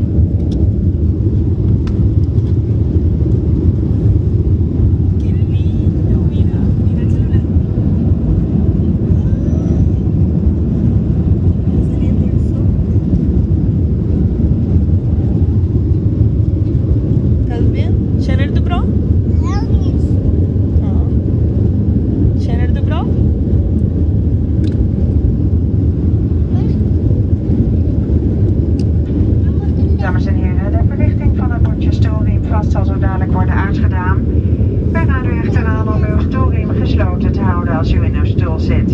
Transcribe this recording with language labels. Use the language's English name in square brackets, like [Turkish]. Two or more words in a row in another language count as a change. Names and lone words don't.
[Spanish] Qué lindo, mira, mira el celular. Está saliendo el sol. ¿Estás bien? [Swedish] Känner du dig bra? Ja. Känner du dig bra? [Dutch] Dames en heren, de verlichting van het bordje stoelriem vast zal zo dadelijk worden uitgedaan. Wij raden u echter aan om uw stoelriem gesloten te houden als u in uw stoel zit.